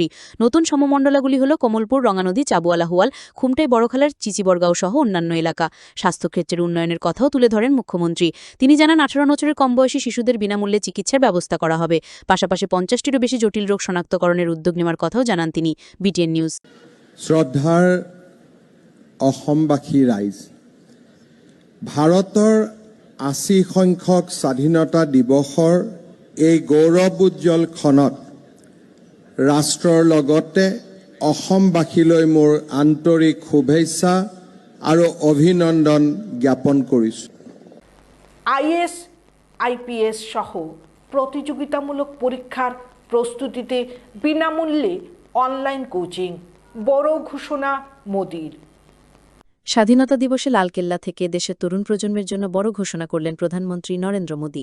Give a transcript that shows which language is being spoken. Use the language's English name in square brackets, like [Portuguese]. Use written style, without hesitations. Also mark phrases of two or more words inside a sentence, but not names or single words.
[Bangla] নতুন সমমণ্ডলাগুলি হল কমলপুর, রঙানদী, চাবুয়ালা হুয়াল, খুমটাই, বড়খালার চিচিবরগাঁও সহ অন্যান্য এলাকা। স্বাস্থ্যক্ষেত্রের উন্নয়নের কথাও তুলে ধরেন মুখ্যমন্ত্রী। তিনি জানান, ১৮ বছরের কম বয়সী শিশুদের বিনামূল্যে চিকিৎসার ব্যবস্থা করা হবে। পাশাপাশি ৫০টিরও বেশি জটিল রোগ শনাক্তকরণের উদ্যোগ নেওয়ার কথাও জানান তিনি। বিটিএন নিউজ। [Assamese] শ্ৰদ্ধাৰ অসমবাসী ৰাইজ, ভাৰতৰ ৮০ সংখ্যক স্বাধীনতা দিৱসৰ এই গৌৰৱোজ্জ্বল ক্ষণত ৰাষ্ট্ৰৰ লগতে অসমবাসীলৈ মোৰ আন্তৰিক শুভেচ্ছা আৰু অভিনন্দন জ্ঞাপন কৰিছোঁ। [Bangla] আইএস, আইপিএস সহ প্রতিযোগিতামূলক পরীক্ষার প্রস্তুতিতে বিনামূল্যে অনলাইন কোচিং, বড় ঘোষণা মোদির। স্বাধীনতা দিবসে লালকেল্লা থেকে দেশের তরুণ প্রজন্মের জন্য বড় ঘোষণা করলেন প্রধানমন্ত্রী নরেন্দ্র মোদী।